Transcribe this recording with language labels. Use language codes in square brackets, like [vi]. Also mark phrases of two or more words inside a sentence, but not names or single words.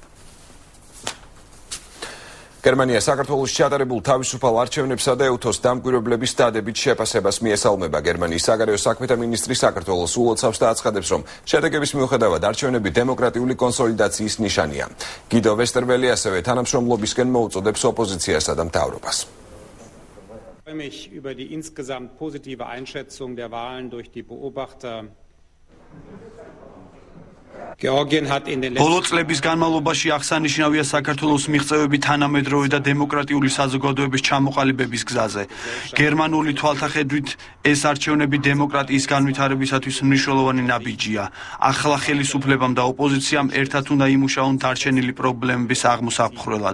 [ka] გერმანია საქართველოში ჩატარებულ თავისუფალ არჩევნებსა და ეუთოს დამკვირვებლების დადებით შეფასებას მიესალმება. გერმანიის საგარეო საქმეთა მინისტრი საქართველოს ულოცავს და აცხადებს, რომ შედეგების მიუხედავად არჩევნები დემოკრატიული კონსოლიდაციის ნიშანია. გიდო ვესტერველი ასევე თანამშრომლობისკენ მოუწოდებს ოპოზიციასა და მთავრობას. [de] Ich freue mich über die insgesamt positive Einschätzung der Wahlen durch die Beobachter. Georgien hat in den [ka] ბოლო წლების განმავლობაში აღსანიშნავია საქართველოს მიღწევები თანამედროვე და დემოკრატიული საზოგადოების ჩამოყალიბების გზაზე. გერმანული თვალთახედვით ეს არჩევნები დემოკრატიის განვითარებისათვის მნიშვნელოვანი ნაბიჯია. ახლა ხელისუფლებამ და ოპოზიციამ ერთად უნდა იმუშაონ დარჩენილი პრობლემების აღმოსაყრელად.